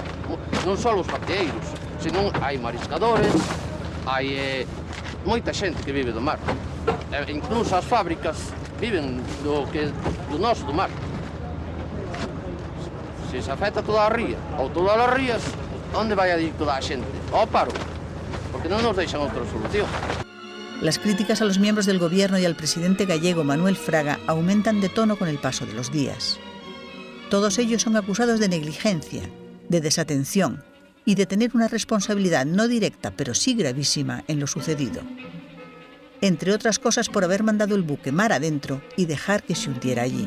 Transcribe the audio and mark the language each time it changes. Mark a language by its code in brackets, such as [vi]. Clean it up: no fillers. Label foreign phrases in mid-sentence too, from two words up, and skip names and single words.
[gl] Non só os bateeiros, senón hai mariscadores, hai moita xente que vive do mar. Incluso as fábricas viven do noso do mar. Se se afecta toda a ría, ou todas as rías, onde vai a ir toda a xente? Ao paro, porque non nos deixan outra solución. [es] Las críticas a los miembros del gobierno y al presidente gallego Manuel Fraga aumentan de tono con el paso de los días. Todos ellos son acusados de negligencia, de desatención y de tener una responsabilidad no directa, pero sí gravísima, en lo sucedido. Entre otras cosas por haber mandado el buque mar adentro y dejar que se hundiera allí.